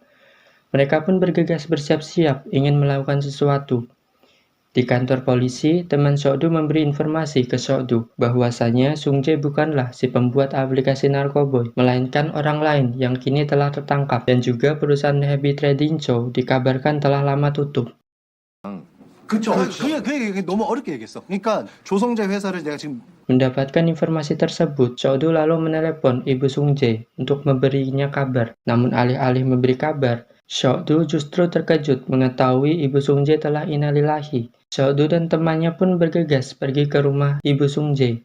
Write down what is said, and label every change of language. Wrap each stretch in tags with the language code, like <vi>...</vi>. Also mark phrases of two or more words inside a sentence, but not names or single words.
<id>Mereka pun bergegas bersiap-siap ingin melakukan sesuatu. Di kantor polisi, teman Sokdu memberi informasi ke Sokdu bahwasanya Sung Jae bukanlah si pembuat aplikasi Narkoboy, melainkan orang lain yang kini telah tertangkap, dan juga perusahaan Happy Trading Chow dikabarkan telah lama tutup.</id> <ko>그쵸. 그게 너무 어렵게 얘기했어. 그러니까 조성재 회사를 내가 지금</ko> <id>Mendapatkan informasi tersebut, Sokdu lalu menelepon Ibu Sung Jae untuk memberinya kabar. Namun alih-alih memberi kabar, Sokdu justru terkejut mengetahui Ibu Sung Jae telah innalillahi. Sokdu dan temannya pun bergegas pergi ke rumah Ibu Sung Jae.</id>